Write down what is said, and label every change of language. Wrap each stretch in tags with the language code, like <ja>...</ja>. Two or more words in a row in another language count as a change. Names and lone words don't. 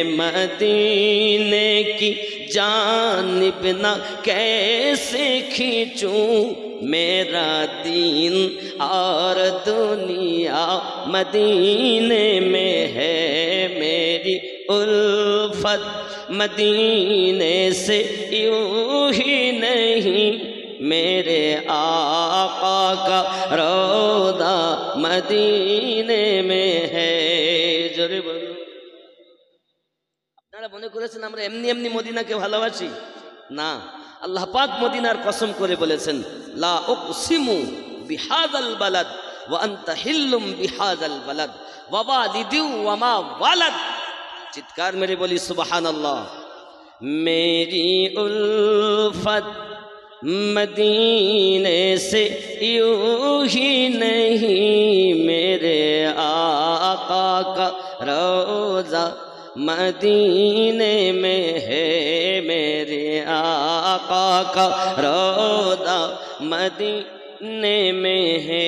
<ur>مدینے کی جانب نہ کیسے کھینچوں، میرا دین اور دنیا مدینے میں ہے، میری الفت مدینے سے یوں ہی نہیں، میرے آقا کا روضہ মদিনে میں ہے۔</ur> <bn>জোরে বলুন। আপনারা মনে করেছেন আমরা এমনি এমনি মদিনাকে ভালোবাসি? না, আল্লাহ পাক মদিনার কসম করে বলেছেন,</bn> <ar>لا أقسم بهذا البلد وأنت حل بهذا البلد ووالد وما ولد.</ar> <bn>চিৎকার মেরে বলি সুবহানাল্লাহ।</bn> <ur>میری الفت مدینے سے یوں ہی نہیں، میرے آقا کا روضہ مدینے میں ہے، میرے آقا کا روضہ مدینے میں ہے۔</ur>